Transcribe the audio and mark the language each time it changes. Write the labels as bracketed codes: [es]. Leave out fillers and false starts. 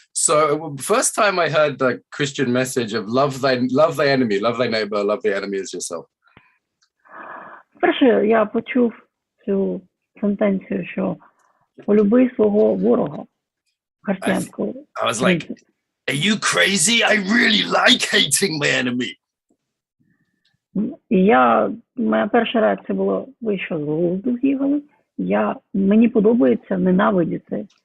[en] So first time I heard the Christian message of love thy enemy, love thy neighbor, love the enemy as yourself. [uk] Перше, я почув цю сентенцію, що полюби свого ворога, християнського. [en] I was like, are you crazy? I really like hating my enemy. [uk] І моя перша реакція була, ви що, з глузду з'їхали? Мені подобається ненавидіти.